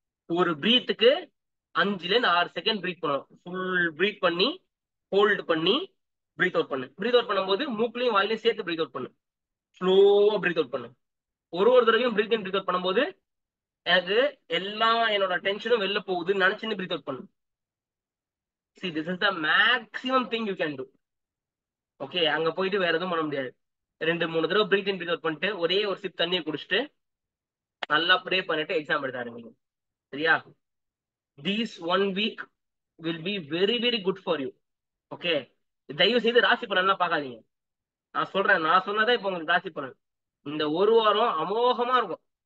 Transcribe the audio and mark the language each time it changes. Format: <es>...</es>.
<ta>ஒரு பிரீத்துக்கு 5 to 6 second breath பண்ணணும். Full breath பண்ணி ஹோல்டு பண்ணி பிரீத் அவுட் பண்ணு. பிரீத் அவுட் பண்ணும்போது மூக்குலையும் வாயிலையும் சேர்த்து பிரீத் அவுட் பண்ணு. ஸ்லோவா பிரீத் அவுட் பண்ணு. ஒரு தடவையும் பிரீத் இன் பிரீத் அவுட் பண்ணும்போது எனக்கு எல்லா என்னோட டென்ஷனும் வெளில போகுதுன்னு நினைச்சுன்னு பிரீத் அவுட் பண்ணு.</ta> <en>See, this is the maximum thing you can do.</en> <ta>Okay, அங்க போயிட்டு வேற எதுவும் பண்ண முடியாது. 2-3 தடவை பிரீத் இன் பிரீத் அவுட் பண்ணிட்டு ஒரே ஒரு சிப் தண்ணியை குடிச்சிட்டு நல்லா ப்ரே பண்ணிட்டு எக்ஸாம் எழுதாருங்க. சரியா?</ta> <en>These 1 week will be very very good for you.</en> <ta>Okay, தயவு செய்து ராசி பலன்லாம் பார்க்காதீங்க. நான் சொல்றேன், நான் சொன்னதே இப்போ உங்களுக்கு ராசி பலன். இந்த 1 வாரம் அமோகமா இருக்கும்.</ta>